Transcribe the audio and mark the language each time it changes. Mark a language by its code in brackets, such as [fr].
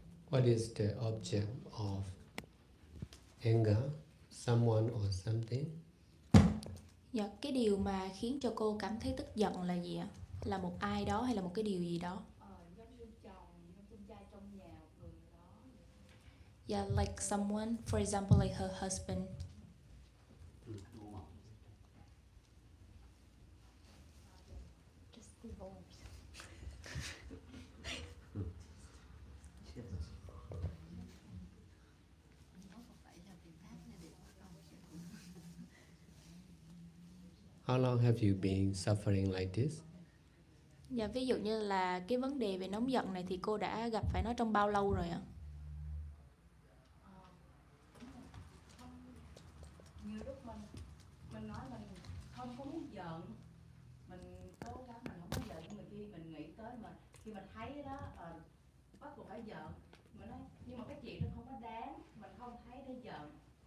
[en] What is the object of anger? Someone or something? [vi] Dạ, cái điều mà khiến cho cô cảm thấy tức giận là gì ạ? Là một ai đó hay là một cái điều gì đó? Giống như chồng, con trai trong nhà, một người đó. [en] Yeah, like someone, for example, like her husband. Just divorce. How long have you been suffering like this? [vi] Dạ, ví dụ như là cái vấn đề về nóng giận này thì cô đã gặp phải nó trong bao lâu rồi ạ? Nhiều lúc mình nói mình không có muốn giận, mình cố gắng mình không có giận, nhưng mà khi mình nghĩ tới khi mình thấy đó bắt buộc phải giận, mình nói nhưng mà cái chuyện đó không có đáng, mình không thấy để giận.